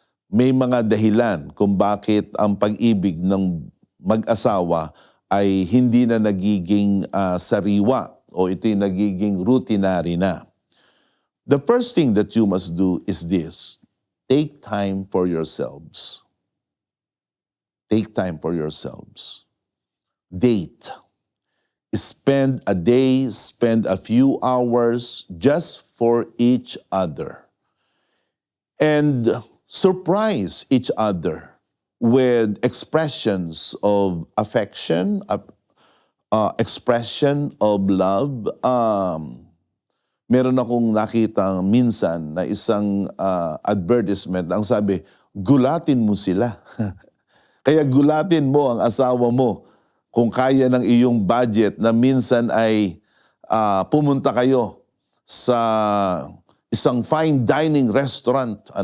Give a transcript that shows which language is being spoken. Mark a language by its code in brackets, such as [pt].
[tl] May mga dahilan kung bakit ang pag-ibig ng mag-asawa ay hindi na nagiging sariwa o ito'y nagiging routinary na. [en] The first thing that you must do is this: take time for yourselves. Take time for yourselves. Date. Spend a day, spend a few hours just for each other. And surprise each other with expressions of affection, expression of love. [tl] Meron akong nakita minsan na isang advertisement, ang sabi, gulatin mo sila. Kaya gulatin mo ang asawa mo kung kaya ng iyong budget na minsan ay pumunta kayo sa isang fine dining restaurant.